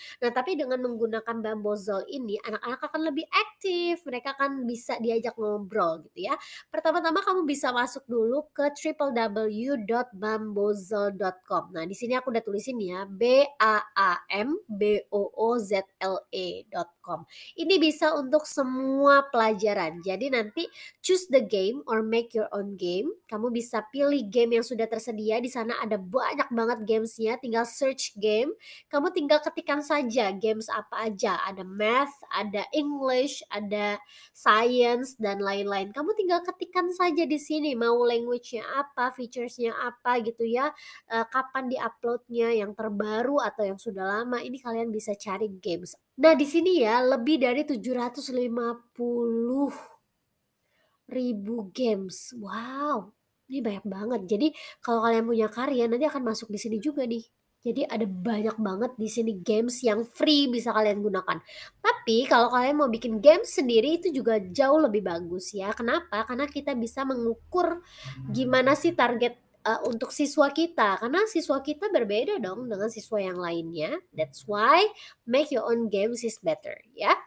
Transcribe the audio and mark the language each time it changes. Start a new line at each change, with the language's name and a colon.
Indonesian: Nah, tapi dengan menggunakan Bamboozle ini, anak-anak akan lebih aktif, mereka akan bisa diajak ngobrol gitu ya. Pertama-tama kamu bisa masuk dulu ke www.bamboozle.com. Nah, di sini aku udah tulisin ya, BAAMBOOZLE.com. Ini bisa untuk semua pelajaran. Jadi nanti
English: choose the game or make your own game.
Indonesian: Kamu bisa pilih game yang sudah tersedia. Di sana ada banyak banget gamesnya. Tinggal
English: search game.
Indonesian: Kamu tinggal ketikkan saja games apa aja. Ada math, ada English, ada science dan lain-lain. Kamu tinggal ketikkan saja di sini mau language-nya apa, features-nya apa gitu ya, kapan di-upload-nya, yang terbaru atau yang sudah lama, ini kalian bisa cari games. Nah, di sini ya lebih dari 750.000 games. Wow, ini banyak banget. Jadi kalau kalian punya karya nanti akan masuk di sini juga nih. Jadi ada banyak banget di sini games yang free bisa kalian gunakan. Tapi kalau kalian mau bikin games sendiri itu juga jauh lebih bagus ya. Kenapa? Karena kita bisa mengukur gimana sih target untuk siswa kita. Karena siswa kita berbeda dong dengan siswa yang lainnya.
English: That's why make your own games is better ya.